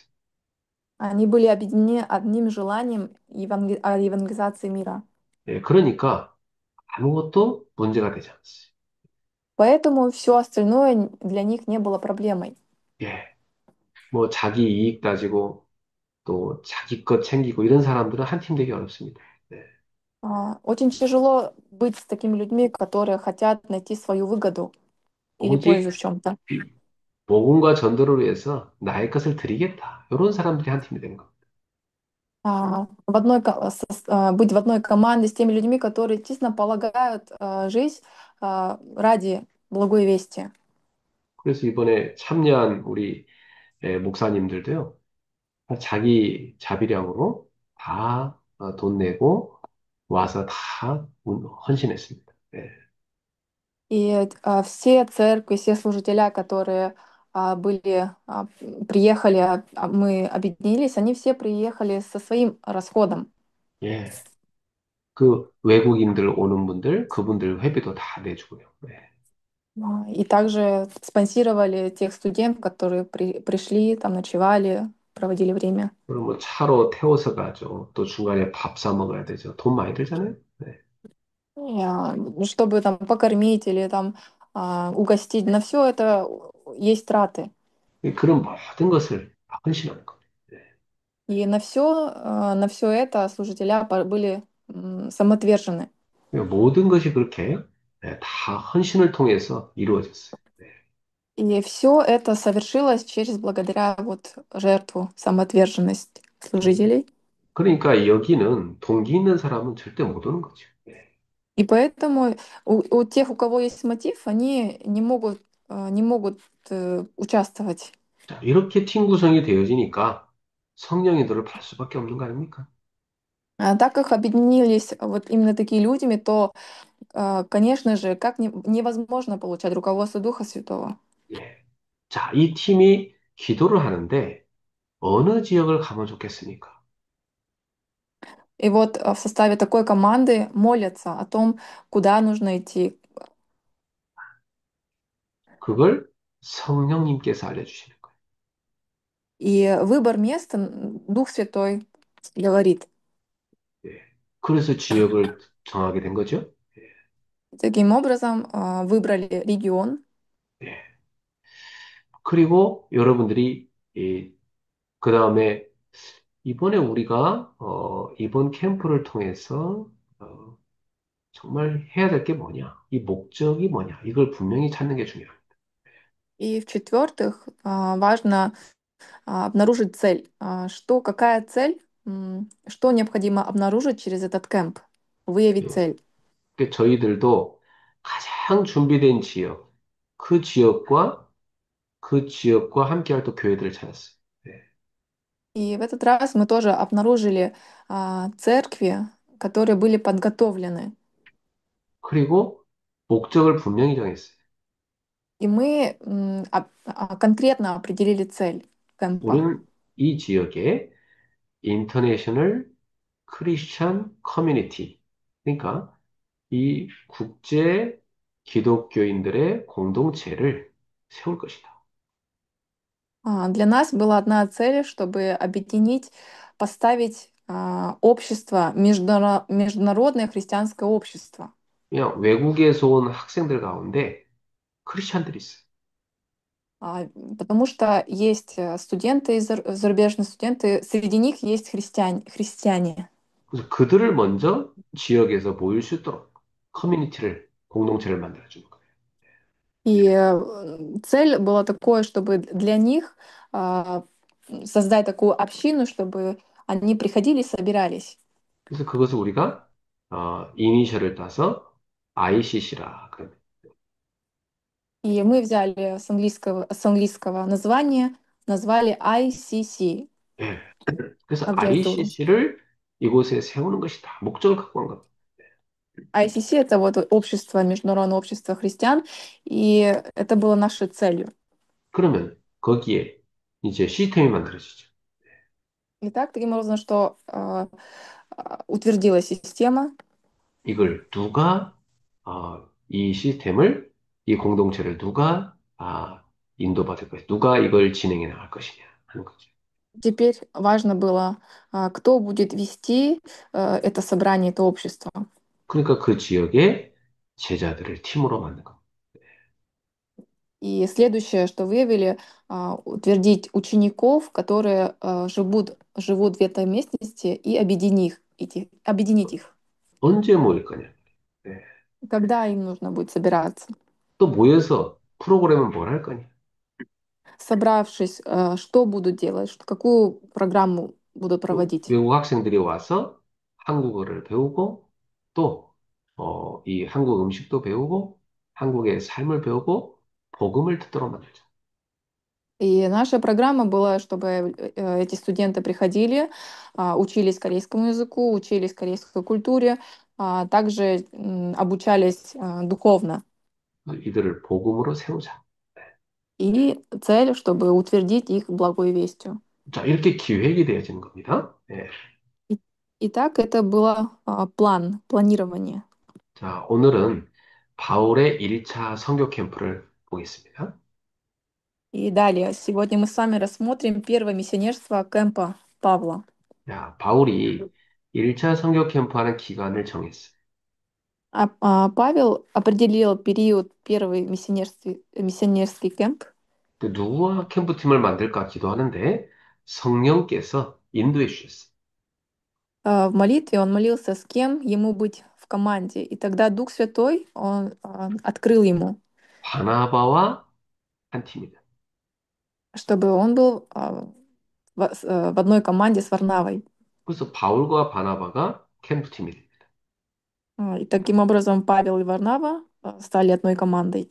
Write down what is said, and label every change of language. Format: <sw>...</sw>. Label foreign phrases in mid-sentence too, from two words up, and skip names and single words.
<ru>Они были объединены одним желанием евангелизации мира.</ru> <ko>예, 그러니까 아무것도 문제가 되지 않았어요.</ko> <ru>Поэтому все остальное для них не было проблемой.</ru> <ko>예, 뭐 자기 이익 따지고 또 자기 것 챙기고 이런 사람들은 한 팀 되기 어렵습니다. 네.</ko> <ru>Очень тяжело быть с такими людьми, которые хотят найти свою выгоду или</ru> <ko>오직</ko> <ru>пользу в чем-то.</ru> <ko>복음과 전도를 위해서 나의 것을 드리겠다. 이런 사람들이 한 팀이 되는 겁니다.</ko> <ru>Быть в одной команде с теми людьми, которые честно полагают жизнь ради благой вести.</ru> <ko>그래서 이번에 참여한 우리 목사님들도요, 자기 자비량으로 다 돈 내고 와서 다 헌신했습니다. 네.</ko> <ru>И все церкви, все служителя, которые приехали, мы объединились, они все приехали со своим расходом.</ru> <ko>예. 그 외국인들 오는 분들, 그분들 회비도 다 내주고요. 네.</ko> <ru>И также спонсировали тех студентов, которые пришли, там ночевали, проводили время.</ru> <ko>그럼 뭐 차로 태워서 가죠. 또 중간에 밥 사 먹어야 되죠. 돈 많이 들잖아요. 네.</ko> <ru>Чтобы там покормить или там угостить, на все это есть траты.</ru> <ko>그런 모든 것을 다 헌신하는 겁니다. 네.</ko> <ru>И на все это служителя были самоотвержены.</ru> <ko>그러니까 모든 것이 그렇게 다 헌신을 통해서 이루어졌어요. 네.</ko> <ru>И все это совершилось благодаря вот жертву, самоотверженность служителей.</ru> <ko>그러니까 여기는 동기 있는 사람은 절대 못 오는 거죠. 네.</ko> <ru>И поэтому у тех, у кого есть мотив, они не могут участвовать.</ru> <ko>자, 이렇게 팀 구성이 되어지니까 성령의 도를 받을 수밖에 없는 거 아닙니까?</ko> <ru>Так как объединились вот именно такие людьми, то, конечно же, невозможно получать руководство Духа Святого.</ru> <ko>예. 자, 이 팀이 기도를 하는데 어느 지역을 가면 좋겠습니까?</ko> <ru>И вот в составе такой команды молятся о том, куда нужно идти.</ru> <ko>그걸 성령님께서 알려주시는 거예요.</ko> <ru>И выбор места Дух Святой говорит.</ru> <ko>예. 그래서 지역을 정하게 된 거죠.</ko> <ru>Таким образом, выбрали регион,</ru> <ko>예. 그리고 여러분들이 그 다음에 이번에 우리가 이번 캠프를 통해서 정말 해야 될 게 뭐냐? 이 목적이 뭐냐? 이걸 분명히 찾는 게 중요합니다.</ko> <ru>и в-четвертых, важно обнаружить цель. Какая цель, что необходимо обнаружить через этот кемп? Выявить цель.</ru> <ko>그러니까 저희들도 가장 준비된 지역, 그 지역과 그 지역과 함께할 또 교회들을 찾았어요. 네.</ko> <ru>И в этот раз мы тоже обнаружили церкви, которые были подготовлены.</ru> <ko>그리고 목적을 분명히 정했어요.</ko> <ru>И мы конкретно определили цель кемпа.</ru> <ko>우리는 이 지역에</ko> <en>International Christian Community,</en> <ko>그러니까 이 국제 기독교인들의 공동체를 세울 것이다.</ko> <ru>Для нас была одна цель, чтобы объединить, поставить общество, международное христианское общество.</ru> <ko>그냥 외국에서 온 학생들 가운데 크리스천들이 있어요.</ko> <ru>А, Потому что есть студенты, зарубежные студенты, среди них есть христиане.</ru> <ko>그래서 그들을 먼저 지역에서 모일 수 있도록 커뮤니티를, 공동체를 만들어주는 거예요.</ko> <ru>И цель была такой, чтобы для них а, создать такую общину, чтобы они приходили и собирались.</ru> <ko>그래서 그것을 우리가 이니셜을 따서 ICC라 그럽니다.</ko> <ru>И мы взяли с английского названия, назвали ICC,</ru> <ko>예. 그래서</ko> <ru>аббревиатуру.</ru> <ko>ICC를 이곳에 세우는 것이다. 목적을 갖고 한 겁니다.</ko> <ru>ICC — это вот общество, Международное общество христиан, и это было нашей целью.</ru> <ko>그러면 거기에 이제 시스템이 만들어지죠.</ko> <ru>Итак, таким образом, что утвердилась система.</ru> <ko>이걸 누가, 이 시스템을, 이 공동체를 누가, 인도받을 것이냐, 누가 이걸 진행해 나갈 것이냐 하는 거죠.</ko> <ru>Теперь важно было, кто будет вести это собрание, это общество.</ru> <ko>그러니까 그 지역에 제자들을 팀으로 만든 겁니다.</ko> <ru>И следующее, что выявили, утвердить учеников, которые живут в этой местности, и объединить их.</ru> <ko>언제 모일 거냐. 네.</ko> <ru>Когда им нужно будет собираться?</ru> <ko>또 모여서 프로그램은 뭘 할 거냐.</ko> <ru>Собравшись, что будут делать, какую программу будут</ru> <ko>또</ko> <ru>проводить?</ru> <ko>외국 학생들이 와서 한국어를 배우고 또, 이 한국 음식도 배우고 한국의 삶을 배우고 복음을 듣도록 만들죠.</ko> <ru>И наша программа была, чтобы эти студенты приходили, учились корейскому языку, учились корейской культуре, также обучались духовно.</ru> <ko>이들을 복음으로 세우자.</ko> <ru>И цель, чтобы утвердить их благой вестью.</ru> <ko>자, 이렇게 기획이 되어지는 겁니다. 네.</ko> <ru>И, Итак, это было планирование.</ru> <ko>자, 오늘은 바울의 1차 선교 캠프를 보겠습니다.</ko> <ru>И далее, сегодня мы с вами рассмотрим первое миссионерство кемпа Павла.</ru> <ko>자, 바울이 1차 선교 캠프하는 기간을 정했어요.</ko> <ru>Павел определил период первый миссионерский кемп.</ru> <ko>또 누구와 캠프팀을 만들까 기도하는데 성령께서 인도해 주셨어요.</ko> <ru>В молитве он молился, с кем ему быть в команде. И тогда Дух Святой, он открыл ему,</ru> <ko>바나바와 한 팀이다.</ko> <ru>чтобы он был в одной команде с Варнавой.</ru> <ko>그래서 바울과 바나바가 캠프팀이 됩니다.</ko> <ru>И таким образом Павел и Варнава стали одной командой.</ru>